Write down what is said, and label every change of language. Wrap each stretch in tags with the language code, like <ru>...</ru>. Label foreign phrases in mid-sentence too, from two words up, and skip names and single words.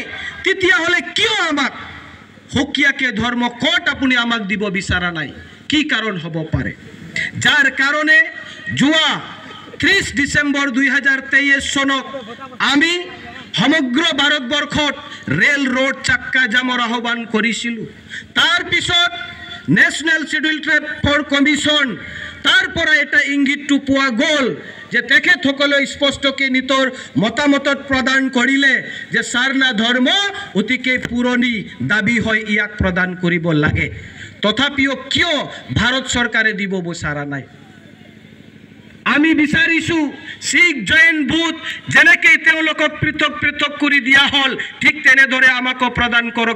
<as>তেতিয়াহ'লে কিয় আমাক হুকিয়াকে ধৰ্ম কোড আপুনি আমাক দিব বিচৰা নাই কি কাৰণ হ'ব পাৰে যাৰ কাৰণে যোৱা 30 ডিসেম্বৰ 2023 চনত আমি সমগ্ৰ ভাৰতবৰ্ষত ৰেল ৰোড চাক্কা জামৰ আহ্বান কৰিছিলো তাৰ পিছত ন্যাশনাল শিডিউল ট্ৰাইব কমিশন তারপরে এটা ইঙ্গিতটো পোৱা গ'ল যে তেখেতসকলে স্পষ্টকে নিতৰ মতামতত প্ৰদান কৰিলে যে সাৰনা ধৰ্ম অতিকে পুৰণি দাবী হয়, ইয়াক প্ৰদান কৰিব লাগে। তথাপিও কিয় ভাৰত চৰকাৰে দিব বিচৰা নাই? আমি বিচাৰিছোঁ শিখ জৈন বুধ যেনেকৈ তেওঁলোকক পৃথক পৃথক কৰি দিয়া হ'ল, ঠিক তেনেদৰে আমাকো প্ৰদান কৰক।</as>